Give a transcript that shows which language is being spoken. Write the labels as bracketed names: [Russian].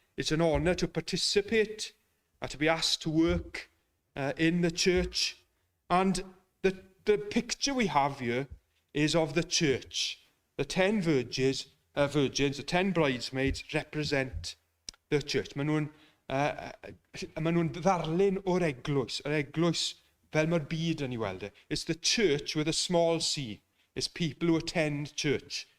[English] It's an honour to participate, to be asked to work in the church. And the picture we have here is of the church. The 10 virgins, the 10 bridesmaids represent the church. [Welsh] Maen nhw'n ddarlun o'r eglwys. Yr eglwys fel mae'r byd yn ei weld. [English] It's the church with a small c. It's people who attend church.